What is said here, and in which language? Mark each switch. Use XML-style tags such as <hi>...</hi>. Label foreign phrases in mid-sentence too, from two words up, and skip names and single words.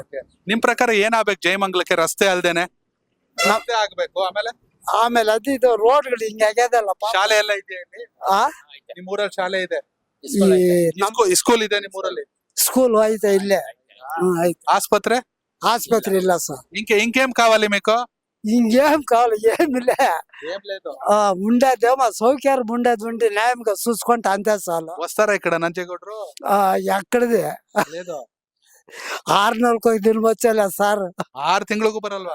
<kn>ಓಕೆ, ನಿಮ್ ಪ್ರಕಾರ ಏನಾಗ್ಬೇಕು ಜಯಮಂಗಲಕ್ಕೆ? ರಸ್ತೆ ಅಲ್ದೇನೆ ರಸ್ತೆ ಆಗ್ಬೇಕು. ಆಮೇಲೆ ಇದು ರೋಡ್ಗಳು ಹಿಂಗೆ ಆಗ್ಯದಲ್ಲ ಪಾಪ. ಶಾಲೆ ಎಲ್ಲ ಇದೆಯಾ ಇಲ್ಲಿ? ಆ ನಿಮ್ ಊರಲ್ಲಿ ಶಾಲೆ ಇದೆ? ಈ ಸ್ಕೂಲ್ ಇದೆ ನಿಮ್ ಊರಲ್ಲಿ? ಸ್ಕೂಲ್ ಐತೆ ಇಲ್ಲೇ. ಐತೆ. ಆಸ್ಪತ್ರೆ?</kn> <te>ఆసుపత్రి ಇಲ್ಲ సార్. ఇంకేం కావాలి మీకు? ఇంకేం కావాలి, ఏమిలే. ఏం లేదు. ఉండేదేమో సౌకర్యం ఉండేది న్యాయంగా చూసుకుంటే అంతే చాలు. వస్తారా ఇక్కడ నంజేగౌడరు? ఎక్కడిది లేదు. 6 నెలలకు 1 దినం వచ్చేలే సార్.</te> <kn>6 ತಿಂಗಳಿಗೂ ಬರಲ್ವಾ?</kn>